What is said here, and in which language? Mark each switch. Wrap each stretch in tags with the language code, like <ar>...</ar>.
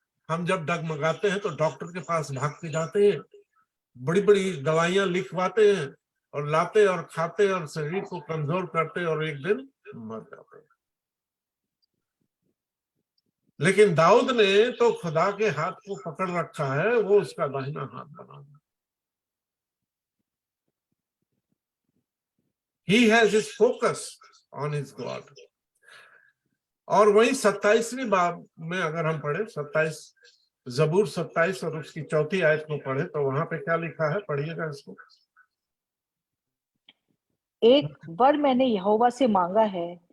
<hi>हम जब डगमगाते हैं तो डॉक्टर के पास भाग के जाते हैं, बड़ी बड़ी दवाइयां लिखवाते हैं और लाते और खाते और शरीर को कमजोर करते और एक दिन मर जाते हैं। लेकिन दाऊद ने तो खुदा के हाथ को पकड़ रखा है, वो उसका दाहिना हाथ बना।</hi> <en>He has his focus on his God.</en> <hi>और वही 27वीं बाब में अगर हम पढ़े, 27 जबूर 27 और उसकी 4थी आयत को पढ़े, तो वहां पे क्या लिखा है, पढ़िएगा इसको। एक वर मैंने यहोवा से मांगा है,</hi>